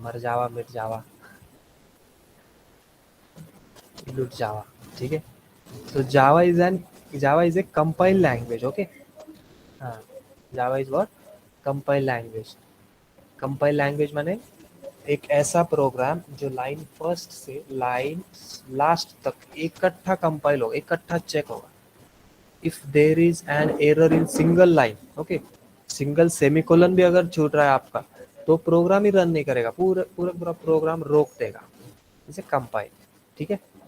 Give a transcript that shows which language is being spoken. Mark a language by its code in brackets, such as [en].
[hi] मर जावा, मिट जावा, लुट जावा. ठीक है. [en] So Java is a compiled language. Okay. हाँ, Java is what? Compiled language. [hi] Compiled language माने एक ऐसा प्रोग्राम जो लाइन फर्स्ट से लाइन लास्ट तक इकट्ठा कंपाइल होगा, इकट्ठा चेक होगा. [en] if there is an error in single line, [hi] okay, single semicolon भी अगर छूट रहा है आपका, तो प्रोग्राम ही रन नहीं करेगा, पूरा पूरा पूरा प्रोग्राम रोक देगा. इसे कंपाइल. ठीक है.